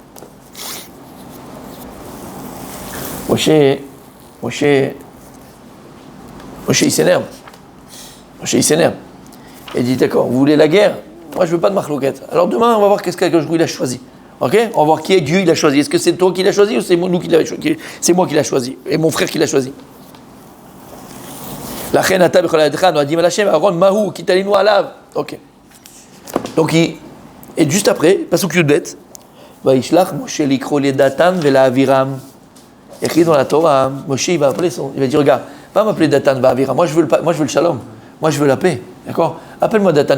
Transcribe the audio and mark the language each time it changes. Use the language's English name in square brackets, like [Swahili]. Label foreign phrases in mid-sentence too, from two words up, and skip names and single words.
[French] Moshe il s'énerve. Il dit d'accord, vous voulez la guerre? Moi je veux pas de marloquette. Alors demain on va voir qu'est-ce qu' [Hebrew] הקדוש ברוך הוא [French] il a choisi. Ok? On va voir qui est Dieu il a choisi. Est-ce que c'est toi qui l'as choisi ou c'est nous qui l'avons choisi? C'est moi qui l'ai choisi et mon frère qui l'a choisi. La reine [Hebrew] אתה בכל ידך, [French] nous a dit [Hebrew] השם אהרן מהו כי תלינו עליו. [French] Ok. Donc et juste après, [Hebrew] פסוק יב, וישלח משה לקרא ל דתן ול אבירם. [French] Écrit dans la Torah, Moshe il va dire regarde, va m'appeler Datan va Aviram. Moi je veux le shalom. Moi je veux la paix. D'accord? Appelle-moi Datan.